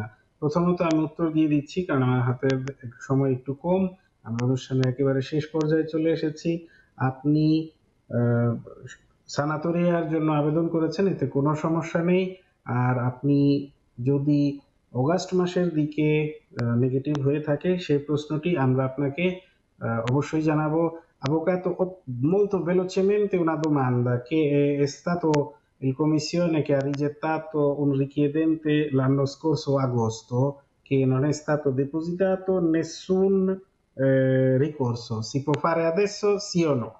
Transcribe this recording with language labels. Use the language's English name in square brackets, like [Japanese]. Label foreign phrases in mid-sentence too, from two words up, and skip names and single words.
[Bangla] প্রথমত আমি উত্তর দিয়ে দিচ্ছি, কারণ আমার হাতে সময় একটু কম, আমরা অনুষ্ঠানের একেবারে শেষ পর্যায়ে চলে এসেছি। আপনি আহ, সানাতোরিয়ার জন্য আবেদন করেছেন, এতে কোনো সমস্যা নেই। আর আপনি যদি অগাস্ট মাসের দিকে নেগেটিভ হয়ে থাকে, সেই প্রশ্নটি আমরা আপনাকে অবশ্যই জানাবো। [Italian] Avvocato, molto velocemente una domanda, che è stato il commissione che ha rigettato un richiedente l'anno scorso agosto, che non è stato depositato nessun ricorso. Si può fare adesso, sì o no?